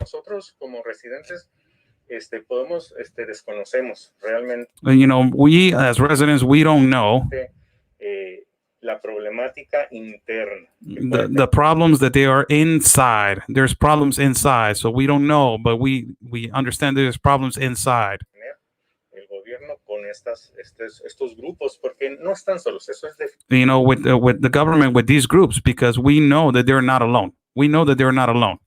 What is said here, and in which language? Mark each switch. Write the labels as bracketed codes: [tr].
[es] Nosotros como residentes podemos, desconocemos realmente [en] You know, we as residents, we don't know [es] la problemática interna. [en] the problems that they are inside. There's problems inside, so we don't know, but we understand there's problems inside. [es] El gobierno con estos grupos, porque no están solos. Eso es [en] You know, with the government, with these groups, because we know that they're not alone. We know that they're not alone.